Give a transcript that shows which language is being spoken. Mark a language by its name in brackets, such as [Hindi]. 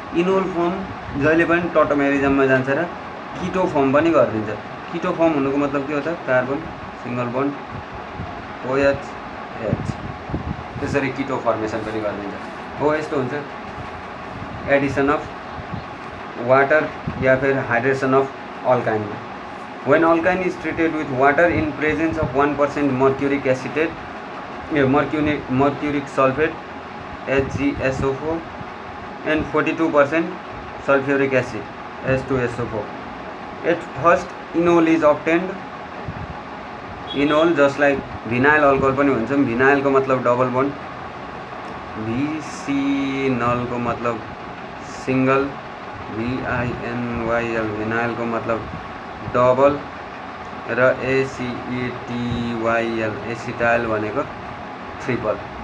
[Nepali] Enol form जहिले पनि टोटोमेरिजममा जान्छ र किटो फर्म पनि गरिदिन्छ। किटो फर्म हुनुको मतलब के हो त, carbon single bond OH H, त्यसरी किटो फर्मेसन पनि गरिदिन्छ। हो यस्तो हुन्छ एडिसन अफ वाटर या फिर hydration of अल्काइनमा। [English] When alkyne is treated with water in presence of 1% mercuric acetate, mercuric sulfate HgSO4 and 42% sulfuric acid H2SO4, at first enol is obtained. Enol just like vinyl alcohol [Nepali] पनि हुन्छ, vinyl को मतलब double bond, vinyl को मतलब single, vinyl vinyl को मतलब double र acetyl acetyl भनेको ट्रिपल।